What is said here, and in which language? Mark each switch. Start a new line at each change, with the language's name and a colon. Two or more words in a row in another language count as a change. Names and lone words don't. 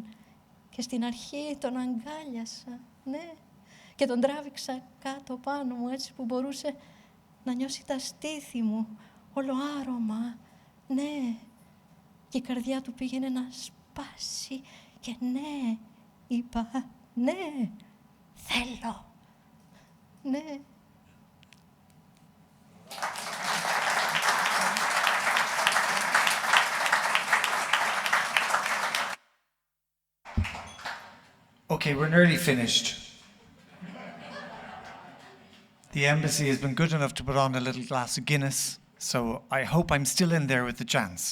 Greek: Και στην αρχή τον αγκάλιασα, ναι, και τον τράβηξα κάτω πάνω μου, έτσι που μπορούσε να νιώσει τα στήθη μου, όλο άρωμα, ναι. Και η καρδιά του πήγαινε να σπάσει και ναι, είπα, ναι, θέλω, ναι.
English: Okay, we're nearly finished. The embassy has been good enough to put on a little glass of Guinness, so I hope I'm still in there with the chance.